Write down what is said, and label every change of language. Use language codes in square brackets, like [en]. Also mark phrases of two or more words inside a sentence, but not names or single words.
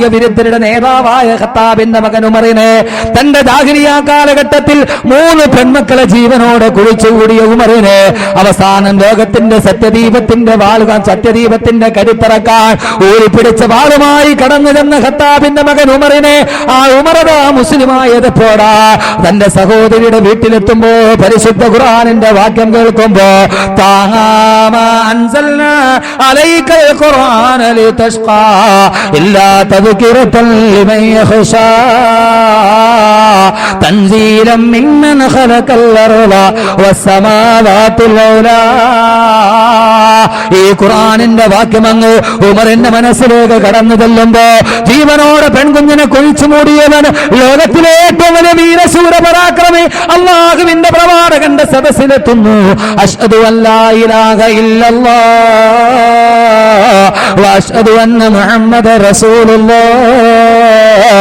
[ml] വിരുദ്ധരുടെ നേതാവായ ഖത്താബിന്റെ മകൻ ഉമറിനെ തന്റെ ജാഹിലിയ്യ കാലഘട്ടത്തിൽ 3 പെൺമക്കളെ ജീവനോടെ കുഴിച്ചുകൂടിയ ഉമറിനെ അവസാനം ലോകത്തിന്റെ സത്യദീപത്തിന്റെ വാളുകാൻ, സത്യദീപത്തിന്റെ കരുത്തറക്കാൻ ഊരിപ്പിടിച്ച വാളുമായി കടന്നു ചെന്ന ഖത്താബിന്റെ മകൻ ഉമറിനെ ആ ഉമറതാ മുസ്ലിമായതപ്പോടാ തന്റെ സഹോദരിയുടെ വീട്ടിലെത്തുമ്പോ പരിശുദ്ധ ഖുർആനിന്റെ വാക്യം കേൾക്കുമ്പോ [ar] أنزلنا عليك القرآن لتشقى إلا تذكرة لمن يخشى تنزيلا ممن خلق الأرض والسماوات العلى. [ml] ഈ ഖുർആനിന്റെ വാക്യമങ്ങ് ഉമറിന്റെ മനസ്സിലേക്ക് കടന്നു ചെല്ലുമ്പോ ജീവനോടെ പെൺകുഞ്ഞിനെ കുഴിച്ചു മൂടിയവൻ, ലോകത്തിലെ ഏറ്റവും വലിയ വീരശൂര പരാക്രമി അല്ലാഹുവിന്റെ പ്രവാചകന്റെ സദസ്സിലെത്തുന്നു. [ar] أشهد ألا إله إلا الله وأشهد أن محمدا رسول الله.